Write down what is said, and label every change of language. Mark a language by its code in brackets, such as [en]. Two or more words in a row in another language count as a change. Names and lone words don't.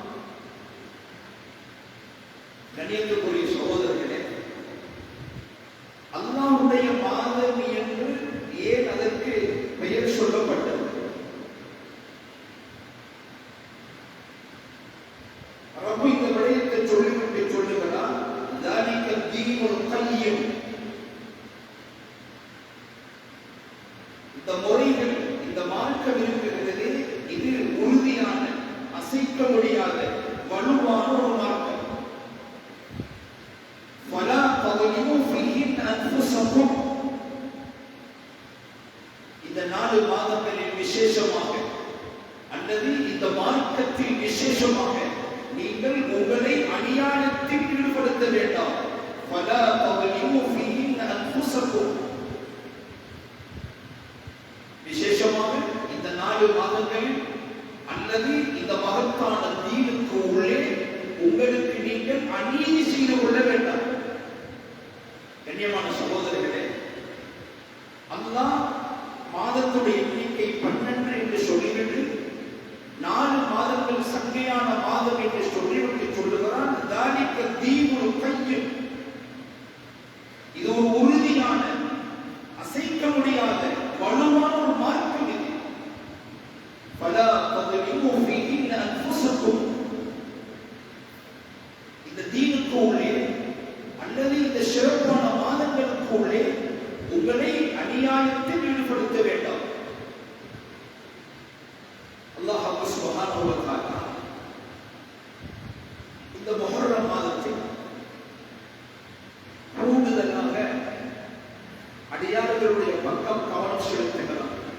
[ta] கண்ணியத்துக்குரிய சகோதரர்களே, அல்லாஹ்வுடைய மாதம் என்று ஏன் அதற்கு பெயர் சொல்லப்பட்டது? ரப்பு இந்த விடயத்தை சொல்லிவிட்டு சொல்லுகிறார், [ar] ذَلِكَ الدِّينُ الْقَيِّمُ. [ta] இந்த முறைகள், இந்த மார்க்கம் இருக்கிறது, இது உறுதியான, அசைக்க முடியாத, வலுவான ஒரு மார்க்கம். [ar] وَلَا تَظْلِمُوا فِيهِنَّ أَنفُسَكُمْ. [ta] இந்த 4 மாதங்களில் விசேஷமாக அல்லது இந்த மார்க்கத்தில் விசேஷமாக நீங்கள் உங்களை அநியாயத்தில் ஈடுபடுத்த வேண்டாம். [ar] وَلَا تَظْلِمُوا فِيهِنَّ أَنفُسَكُمْ. [ta] விசேஷமாக இந்த 4 மாதங்களில் அல்லது இந்த மகத்தான தீனுக்கு உள்ளே உங்களுக்கு நீங்கள் அநீதி செய்து கொள்ள வேண்டாம். கண்ணியமான சகோதரர்களே, அல்லாஹ் மாதத்துடைய எண்ணிக்கை 12 என்று சொல்லிவிட்டு 4 மாதங்கள் சங்கையான மாதம் என்று சொல்லிவிட்டு சொல்லுகிறான், [ar] ذَلِكَ الدِّينُ الْقَيِّمُ. [ta] இது ஒரு உறுதியான, அசைக்க முடியாத, வலுவான ஒரு மார்க்கம் இது. [ar] فَلَا تَظْلِمُوا فِيهِنَّ أَنفُسَكُمْ. [ta] இந்த தீனுக்கு உள்ளே அல்லது இந்த சிறப்பான மாதங்களுக்கு உள்ளே உங்களை அநியாயத்தில் ஈடுபடுத்த வேண்டாம். [ar] الله سبحانه وتعالى [ta] இந்த முஹர்ரம் மாதத்தில் கூடுதலாக அடியார்களுடைய பக்கம் கவனம் செலுத்துகிறார்.